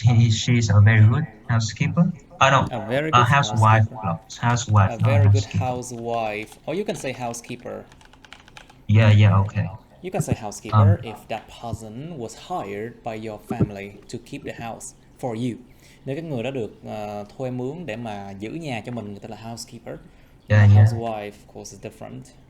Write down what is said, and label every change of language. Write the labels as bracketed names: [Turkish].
[English] She's a very good housekeeper. No, A very good housewife. A very good housewife. Or you can say housekeeper. Yeah, okay. You can say housekeeper if that person was hired by your family to keep the house for you. [Vietnamese] Nếu cái người đó được thuê mướn để mà giữ nhà cho mình, người ta là housekeeper. [English] Housewife, of course, is different.